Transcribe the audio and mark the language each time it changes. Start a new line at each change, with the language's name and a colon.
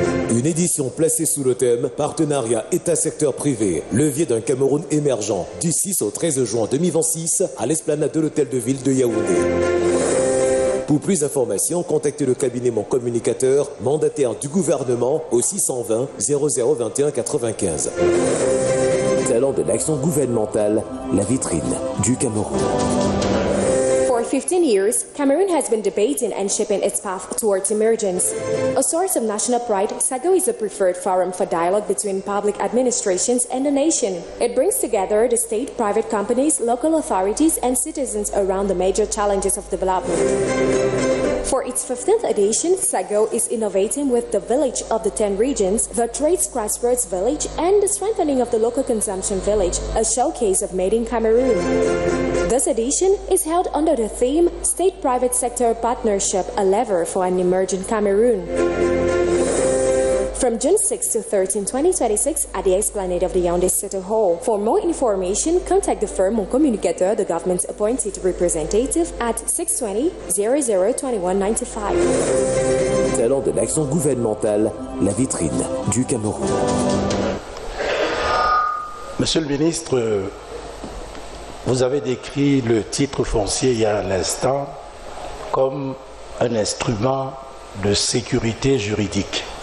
French: Une édition placée sous le thème « Partenariat État-secteur privé, levier d'un Cameroun émergent » du 6 au 13 juin 2026 à l'esplanade de l'hôtel de ville de Yaoundé. Pour plus d'informations, contactez le cabinet Mon Communicateur, mandataire du gouvernement au 620 0021 95. Salon de l'action gouvernementale, la vitrine du Cameroun.
English: For 15 years, Cameroon has been debating and shaping its path towards emergence. A source of national pride, SAGO is a preferred forum for dialogue between public administrations and the nation. It brings together the state, private companies, local authorities, and citizens around the major challenges of development. For its 15th edition, SAGO is innovating with the Village of the 10 Regions, the Trades Crossroads Village, and the strengthening of the Local Consumption Village, a showcase of Made in Cameroon. This edition is held under the theme State-Private Sector Partnership, a lever for an emerging Cameroon. from June 6 to 13, 2026 at the Esplanade of the Yaoundé City Hall. For more information, contact the firm ou communicateur, the government appointed representative at 620-002195.
French: Talent de l'action gouvernementale, la vitrine du Cameroun. Monsieur le ministre, vous avez décrit le titre foncier il y a un instant comme un instrument de sécurité juridique.